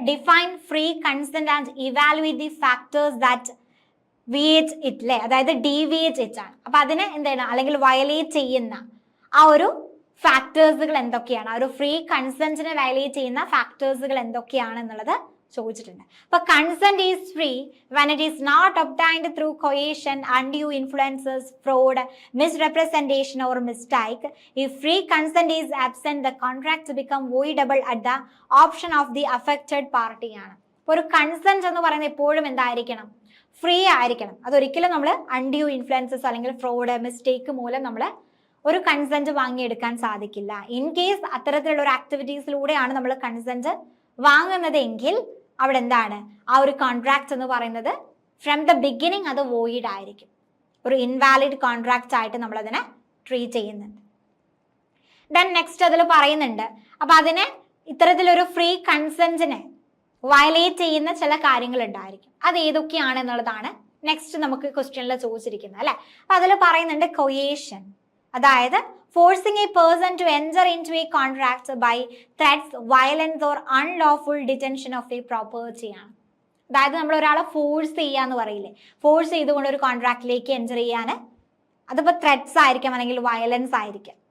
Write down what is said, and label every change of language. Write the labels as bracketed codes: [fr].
[en] define free consent and evaluate the factors that vitiate it [ml] അല്ലേ, അതായത് [en] Deviate it ആണ്. [ml] അപ്പൊ അതിനെ എന്താണ് അല്ലെങ്കിൽ വയലേറ്റ് ചെയ്യുന്ന ആ ഒരു ഫാക്ടേഴ്സുകൾ എന്തൊക്കെയാണ്, ആ ഒരു ഫ്രീ കൺസെന്റിനെ വയലേറ്റ് ചെയ്യുന്ന ഫാക്ടേഴ്സുകൾ എന്തൊക്കെയാണ് എന്നുള്ളത് ചോദിച്ചിട്ടുണ്ട്. [en] അപ്പൊ consent is free when it is not obtained through coercion, undue influences, fraud, misrepresentation or mistake. If free consent is absent, the contract become voidable at the option of the affected party ആണ്. [ml] അപ്പോൾ ഒരു consent എന്ന് പറയുന്നത് എപ്പോഴും എന്തായിരിക്കണം, free ആയിരിക്കണം. അതൊരിക്കലും നമ്മൾ അൺഡ്യൂ ഇൻഫ്ലുവൻസസ് അല്ലെങ്കിൽ ഫ്രോഡ്, മിസ്റ്റേക്ക് മൂലം നമ്മൾ ഒരു കൺസെന്റ് വാങ്ങിയെടുക്കാൻ സാധിക്കില്ല. ഇൻ കേസ് അത്തരത്തിലുള്ള ഒരു ആക്ടിവിറ്റീസിലൂടെയാണ് നമ്മൾ കൺസെന്റ് വാങ്ങുന്നത് എങ്കിൽ അവിടെ എന്താണ്, ആ ഒരു കോൺട്രാക്ട് എന്ന് പറയുന്നത് [en] from the beginning [ml] അത് വോയിഡ് ആയിരിക്കും, ഒരു ഇൻവാലിഡ് കോൺട്രാക്ട് ആയിട്ട് നമ്മൾ അതിനെ ട്രീറ്റ് ചെയ്യുന്നുണ്ട്. ദെൻ നെക്സ്റ്റ് അതിൽ പറയുന്നുണ്ട്, അപ്പൊ അതിനെ ഇത്തരത്തിലൊരു ഫ്രീ കൺസെന്റിനെ വയലേറ്റ് ചെയ്യുന്ന ചില കാര്യങ്ങൾ ഉണ്ടായിരിക്കും. അത് ഏതൊക്കെയാണ് എന്നുള്ളതാണ് നെക്സ്റ്റ് നമുക്ക് ക്വസ്റ്റ്യനിൽ ചോദിച്ചിരിക്കുന്നത് അല്ലെ. അപ്പൊ അതിൽ പറയുന്നുണ്ട് [en] Coercion, അതായത് forcing a person to enter into a contract by threats, violence or unlawful detention of a property ആണ്. [ml] അതായത് നമ്മൾ ഒരാളെ ഫോഴ്സ് ചെയ്യാന്ന് പറയില്ലേ, ഫോഴ്സ് ചെയ്തുകൊണ്ട് ഒരു കോൺട്രാക്റ്റിലേക്ക് എൻ്റർ ചെയ്യാൻ, അതിപ്പോൾ ത്രെറ്റ്സ് ആയിരിക്കാം അല്ലെങ്കിൽ വയലൻസ് ആയിരിക്കാം.